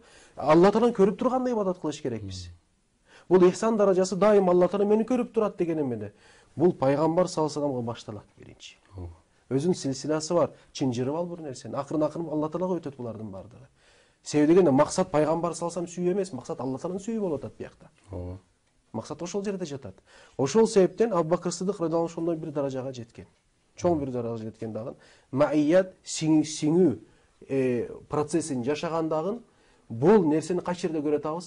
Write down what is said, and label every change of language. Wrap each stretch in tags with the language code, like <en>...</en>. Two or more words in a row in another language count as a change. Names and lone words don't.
<ky>Алла Тааланы көрүп тургандай ибадат кылыш керекпиз. Бул ихсан даражасы дайым Алла Таала мени көрүп турат деген эмне? Бул Пайгамбар</ky> <ar>صلى الله عليه وسلم</ar> <ky>башталат биринчи. Өзүнүн силсиласы бар, чынжырып ал бул нерсени. Акырын Алла Таалага өтөт булардын бардыгы. Себеби дегенде максат Пайгамбар</ky> <ar>صلى الله عليه وسلم</ar> <ky>сүйүү эмес, максат Алла Тааланын сүйүү болуп атат биякта. Максат ошол жерде жатат. Ошол себептен Абу Бакыр Сыдык</ky> <ar>رضي الله عنه</ar> <ky>ошондой бир даражага жеткен. Чоң бир даражага жеткен дагы маият сиңүү процессин жашагандагы бул нерсени кайсы жерде көрүп атабыз?</ky>